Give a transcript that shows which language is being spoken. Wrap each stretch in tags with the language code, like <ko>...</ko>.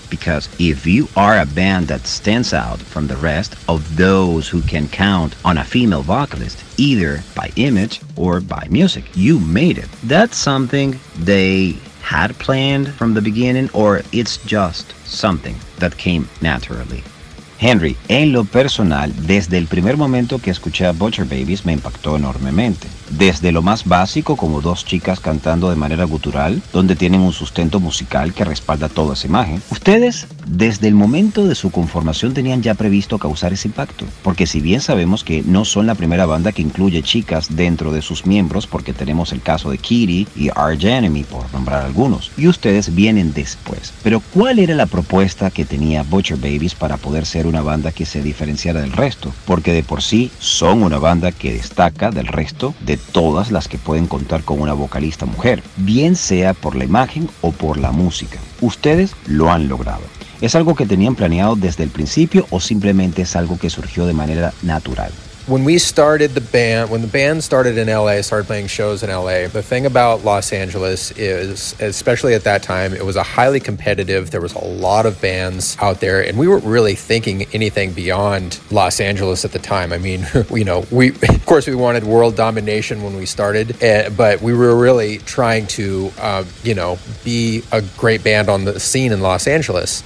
<en>Because if you are a band that stands out from the rest of those who can count on a female vocalist, either by image or by music, you made it. That's something they had planned from the beginning, or it's just something that came naturally.</en> <es>Henry, en lo personal, desde el primer momento que escuché a Butcher Babies me impactó enormemente. Desde lo más básico, como dos chicas cantando de manera gutural, donde tienen un sustento musical que respalda toda esa imagen. Ustedes, desde el momento de su conformación, tenían ya previsto causar ese impacto. Porque si bien sabemos que no son la primera banda que incluye chicas dentro de sus miembros, porque tenemos el caso de Kitty y Archenemy, por nombrar algunos, y ustedes vienen después. Pero, ¿cuál era la propuesta que tenía Butcher Babies para poder ser una banda que se diferenciara del resto? Porque de por sí, son una banda que destaca del resto de todas las que pueden contar con una vocalista mujer, bien sea por la imagen o por la música. Ustedes lo han logrado. ¿Es algo que tenían planeado desde el principio o simplemente es algo que surgió de manera natural?</es> <en>When we started the band, when the band started in LA, started playing shows in LA, the thing about Los Angeles is, especially at that time, it was a highly competitive, there was a lot of bands out there, and we weren't really thinking anything beyond Los Angeles at the time. I mean, you know, we wanted world domination when we started, but we were really trying to, be a great band on the scene in Los Angeles.</en>